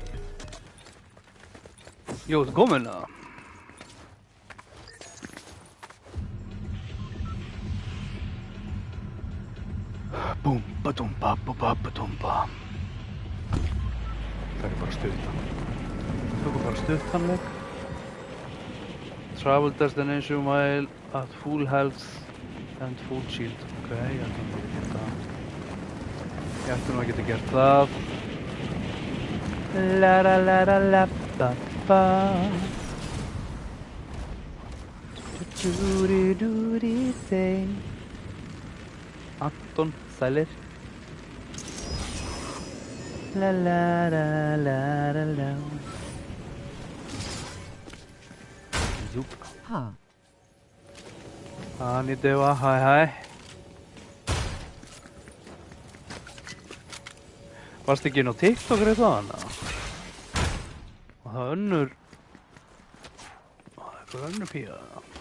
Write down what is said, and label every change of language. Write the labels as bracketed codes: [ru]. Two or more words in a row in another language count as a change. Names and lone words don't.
[is] Jó, þetta komin eða? Búmba-dúmba-búmba-búmba. Það er bara stuttan. Tökum bara stuttanleik. [en] Travel destination while at full health and full shield. [is] Ok, ég ætti nú að geta gert það. La-la-la-la-la-ba-ba. Du-du-du-du-di-say. Anton, sælir. La-la-la-la-la-la. Zúp. Anita, hæ hæ. Varst ekki inn á TikTok eitthvað hana? Og það önnur... Það er eitthvað önnur pía þarna.